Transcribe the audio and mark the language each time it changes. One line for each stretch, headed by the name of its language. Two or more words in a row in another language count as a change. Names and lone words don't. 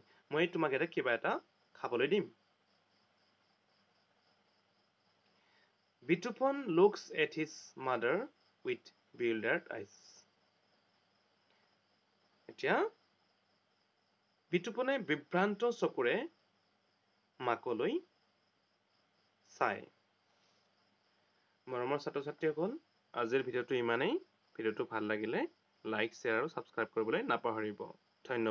Assamese: মই তোমাক এটা কিবা এটা খাবলৈ দিম।
English: Bitupon looks at his mother with bewildered eyes.
Assamese: এতিয়া বিতুপনে বিভ্ৰান্ত চকুৰে মাকলৈ চায়। মৰমৰ ছাত্ৰ ছাত্ৰীসকল, আজিৰ ভিডিঅ'টো ইমানেই। ভিডিঅ'টো ভাল লাগিলে লাইক, শ্বেয়াৰ আৰু ছাবস্ক্ৰাইব কৰিবলৈ নাপাহৰিব।